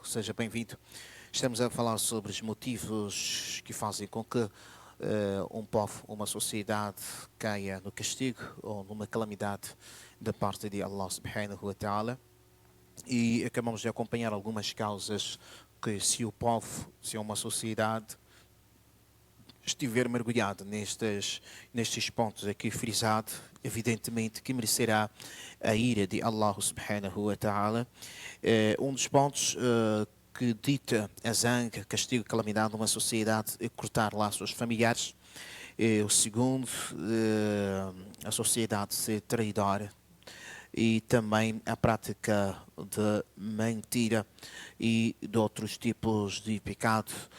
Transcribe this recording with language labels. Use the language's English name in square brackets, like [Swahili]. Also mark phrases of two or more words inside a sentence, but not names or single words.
[Portuguese] Seja bem-vindo. Estamos a falar sobre os motivos que fazem com que um povo, uma sociedade caia no castigo ou numa calamidade da parte de [Arabic] الله سبحانه وتعالى. [Portuguese] E acabamos de acompanhar algumas causas que se o povo, se uma sociedade estiver mergulhado nestes pontos aqui frisado, evidentemente que merecerá a ira de [Arabic] الله سبحانه وتعالى. [Portuguese] Um dos pontos que dita a zanga, castigo, calamidade numa sociedade é cortar laços familiares. O segundo, a sociedade ser traidora. E também a prática de mentira e de outros tipos de pecado.